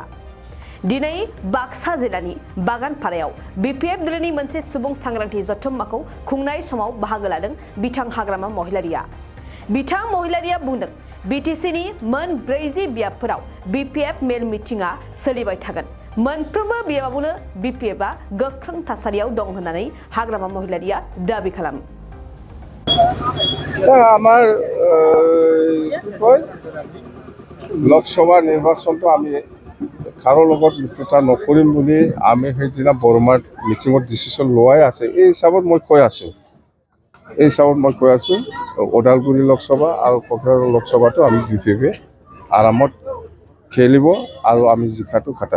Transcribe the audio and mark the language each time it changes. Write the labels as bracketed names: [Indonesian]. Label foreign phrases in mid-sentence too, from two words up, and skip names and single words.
[Bodo] दिनै बाक्सा जिल्लानि बागानपारायाव बिपिएफ दलनि मोनसे सुबुं सांग्रांथि जथुम्माखौ खुंनाय समाव बाहागो लादों बिथां हाग्रामा महिलारिया। बिथां महिलारिया बुंदों बिटिसिनि मोन 40 बियाबफोराव बिपिएफ मेल मिटिंआ सोलिबाय थागोन। मोनफ्रोमबो बियाबावनो बिपिएफआ गोख्रों थासारियाव दं होननानै हाग्रामा महिलारिया दाबि खालामो। [Assamese] আমার লোকসভা নির্বাচনটো আমি কারো লগত মিত্ৰতা নকৰিম বুলি আমি সেইদিনা বৰমাৰ মিটিঙত ডিচিশ্যন লোৱাই আছে। এই হিচাপত মই কৈ আছো ওদালগুৰি লোকসভা আৰু কক্ৰাঝাৰ লোকসভাটো আমি বিপিএফে আৰামত খেলিব আৰু আমি জিকাটো খাটা।